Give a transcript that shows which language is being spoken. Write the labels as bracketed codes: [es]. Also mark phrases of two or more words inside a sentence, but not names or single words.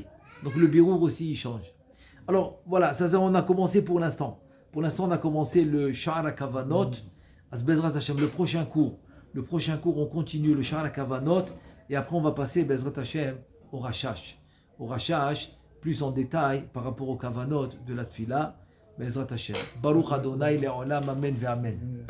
[fr] Donc le birour aussi, il change. Alors voilà, ça on a commencé pour l'instant. Pour l'instant, on a commencé le Sha'ar HaKavanot. [he] בעזרת השם, [fr] le prochain cours, on continue le Sha'ar HaKavanot. Et après, on va passer, [he] בעזרת השם, [fr] au Rashash. Au Rashash, plus en détail par rapport au Kavanot de la Tfila. [he] בעזרת השם. ברוך ה' לעולם אמן ואמן.